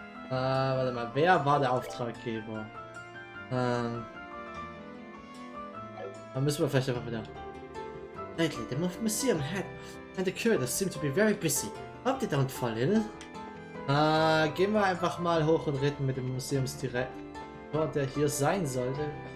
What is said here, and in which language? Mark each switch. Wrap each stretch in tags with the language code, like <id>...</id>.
<de>Warte mal, wer war der Auftraggeber? Dann müssen wir vielleicht einfach wieder.</de> <en>Lately, the museum head and the curators seem to be very busy. Hope they don't fall ill.</en> <de>Gehen wir einfach mal hoch und reden mit dem Museumsdirektor, der hier sein sollte.</de>